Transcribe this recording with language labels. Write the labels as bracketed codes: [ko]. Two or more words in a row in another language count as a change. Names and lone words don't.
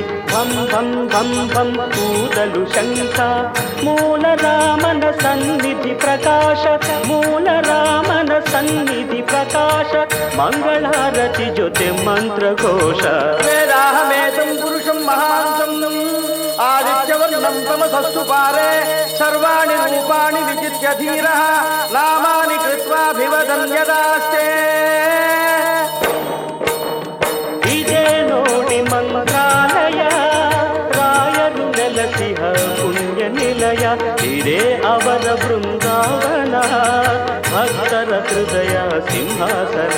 [kn] ಭಂ ಭಂ ಭಂ ಭಂ ಕೂದಲು ಶಂಖ. ಮೂಲ ರಾಮನ ಸನ್ನಿಧಿ ಪ್ರಕಾಶ, ಮೂಲ ರಾಮನ ಸನ್ನಿಧಿ ಪ್ರಕಾಶ. ಮಂಗಳಾರತಿ ಜೊತೆ ಮಂತ್ರಘೋಷ. [sa] ವೇದಾಹಮೇತಂ ಪುರುಷಂ ಮಹಾಂತಂ ಆದಿತ್ಯವರ್ಣಂ ತಮಸಸ್ತು ಪಾರೆ. ಸರ್ವಾಣಿ ರೂಪಾಣಿ ವಿಚಿತ್ಯ ಧೀರಃ ನಾಮಾನಿ ಕೃತ್ವಾಭಿವದನ್ಯದಾಸ್ತೆ. [kn] ಇದೇ ನೋಡಿ ಮಂತ್ರಾಲಯ, ರಾಯರು ನೆಲೆಸಿಹ ಪುಣ್ಯ ನಿಲಯ. ಇದೇ ಅವರ ಬೃಂದಾವನ, ಭಕ್ತರ ಹೃದಯ ಸಿಂಹಾಸನ.